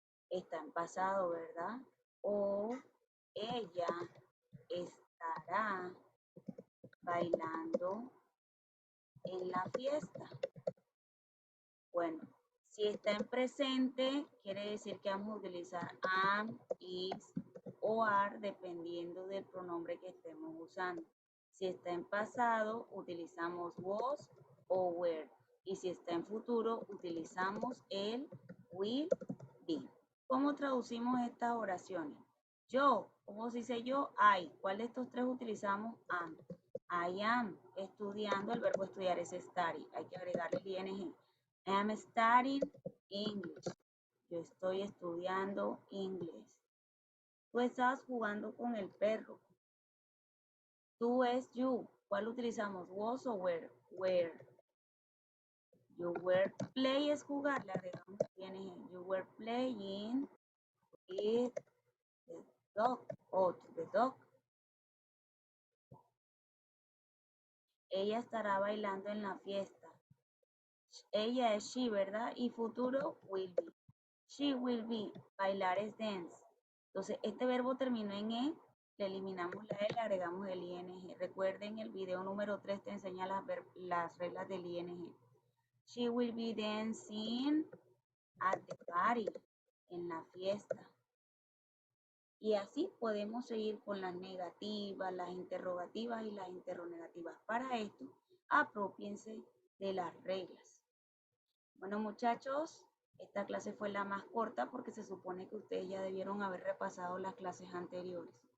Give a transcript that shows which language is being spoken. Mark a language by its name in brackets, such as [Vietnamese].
[Spanish] Está en pasado, ¿verdad? O ella estará bailando en la fiesta. Bueno, si está en presente, quiere decir que vamos a utilizar am, is o are dependiendo del pronombre que estemos usando. Si está en pasado, utilizamos was o were. Y si está en futuro, utilizamos el will be. ¿Cómo traducimos estas oraciones? Yo, ¿cómo se dice yo? I. ¿Cuál de estos tres utilizamos? Am. [English] I am [Spanish] estudiando, el verbo estudiar es study. Hay que agregarle el ing. [English] I am studying English. [Spanish] Yo estoy estudiando inglés. Tú estabas jugando con el perro. Tú es you. ¿Cuál utilizamos? Was o were? Were. [English] You were play [Spanish] es jugar. Le agregamos ing. [English] You were playing with the dog o to the dog. [Spanish] Ella estará bailando en la fiesta. Ella es she, ¿verdad? Y futuro will be. [English] She will be. [Spanish] Bailar es dance. Entonces, este verbo terminó en E, le eliminamos la E, le agregamos el ing. Recuerden, el video número 3 te enseña las reglas del ing. [English] She will be dancing at the party. [Spanish] En la fiesta. Y así podemos seguir con las negativas, las interrogativas y las interrogativas. Para esto, apropiense de las reglas. Bueno, muchachos, esta clase fue la más corta porque se supone que ustedes ya debieron haber repasado las clases anteriores.